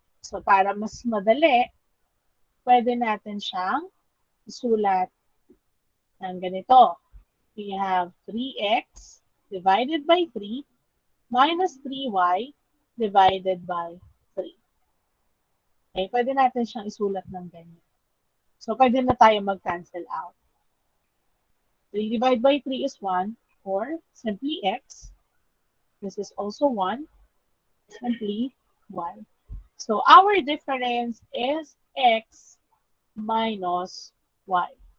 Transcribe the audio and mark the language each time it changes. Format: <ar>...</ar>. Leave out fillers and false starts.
<tl>So, para mas madali, pwede natin siyang isulat ng ganito.</tl> <en>We have 3x divided by 3 minus 3y divided by 3.</en> <tl>Okay, pwede natin siyang isulat ng ganyan. So, pwede na tayo mag-cancel out.</tl> <en>3 divided by 3 is 1, or simply x. This is also 1, simply 1. So, our difference is x minus y.</en>